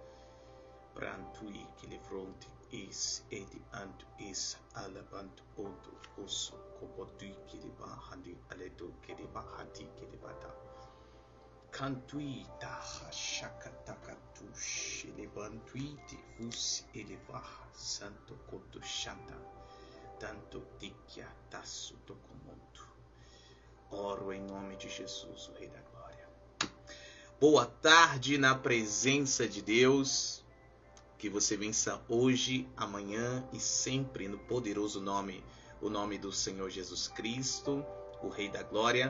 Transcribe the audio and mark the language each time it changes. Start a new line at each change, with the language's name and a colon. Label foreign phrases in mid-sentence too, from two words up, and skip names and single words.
Portuguese: Brantui kilivronti is edi antu is alabantu ontu uso kopotui kilibahandi aledo kilibahati kilibata. Cantui taha shakatakatush elevantui tivus elevaha santo koto shanta tanto dikia tasso tocomonto. Oro em nome de Jesus, o Rei da Glória. Boa tarde na presença de Deus. Que você vença hoje, amanhã e sempre no poderoso nome, o nome do Senhor Jesus Cristo, o Rei da Glória.